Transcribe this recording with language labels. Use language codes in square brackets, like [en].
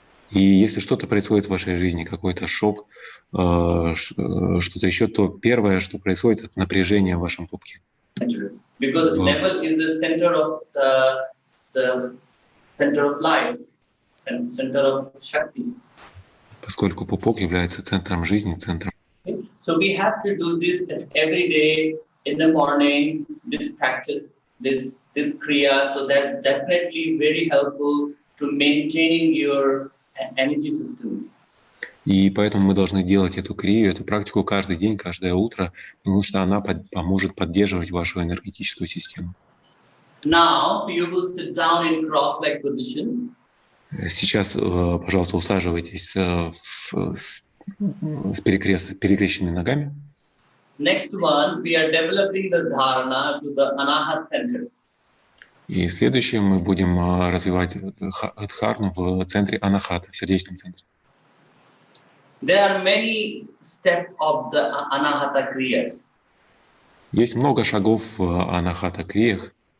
[ru] И если что-то происходит в вашей жизни, какой-то шок, что-то еще, то первое, что происходит, это напряжение в вашем пупке. [en] Because navel is the center of the center of life, center of Shakti. [ru] Поскольку пупок является центром жизни, центром. [en] So we have to do this every day in the morning. This practice, this kriya. So that's definitely very helpful to maintaining your energy system. [ru] И поэтому мы должны делать эту крию, эту практику каждый день, каждое утро, потому что она поможет поддерживать вашу энергетическую систему. [en] Now you will sit down in cross-leg position. [ru] Сейчас, пожалуйста, усаживайтесь с перекрещенными ногами. [en] Next one, we are developing the dharana to the anahat center. [ru] И следующее мы будем развивать дхарну в центре анахата, в сердечном центре. [en] There are many steps of the anahata kriyas. [ru] Есть много шагов в анахата криях.